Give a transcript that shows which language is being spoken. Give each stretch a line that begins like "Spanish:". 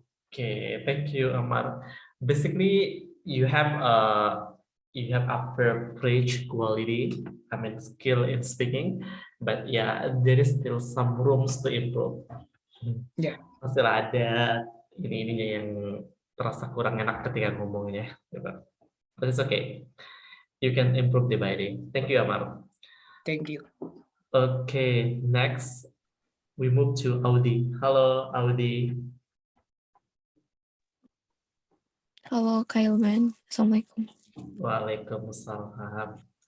English: Okay, thank you, Amar. Basically, you have average quality, I mean skill in speaking, but yeah, there is still some rooms to improve. Yeah.
Indonesian: Masih ada ininya yang terasa kurang enak ketika ngomongnya, gitu.
English: But it's okay. You can improve day by day. Thank you, Amar. Thank you. Okay, next we move to Audi. Hello, Audi.
Indonesian: Halo Kak Ilman, Assalamualaikum. Waalaikumsalam.